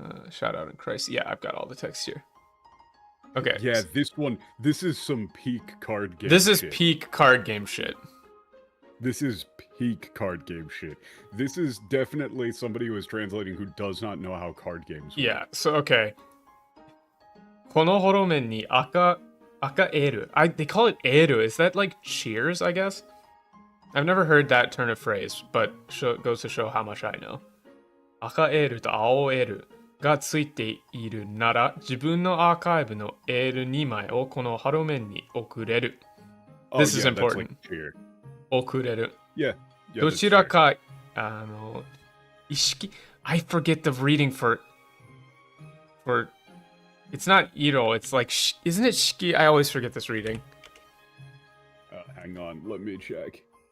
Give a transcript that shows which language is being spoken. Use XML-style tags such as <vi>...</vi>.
<en>Shout out in Christ. Yeah, I've got all the text here. Okay. Yeah, this is some peak card game This is shit. peak card game shit. This is peak card game shit. This is definitely somebody who is translating who does not know how card games work. Yeah, so okay.</en> <ja>このホロメンに赤エール.</ja> <en>They call it エール. Is that like cheers, I guess? I've never heard that turn of phrase, but goes to show how much I know.</en> <ja>赤エールと青エールがついているなら、自分のアーカイブのエール2枚をこのハロメンに送れる.</ja> <en>This is important. That's like cheer.</en> <ja>送れる.</ja> <en>Yeah.</en> <ja>どちらか、意識</ja> <en>I forget the reading for it's not iro, it's like isn't it shiki? I always forget this reading. Hang on, let me check.</en>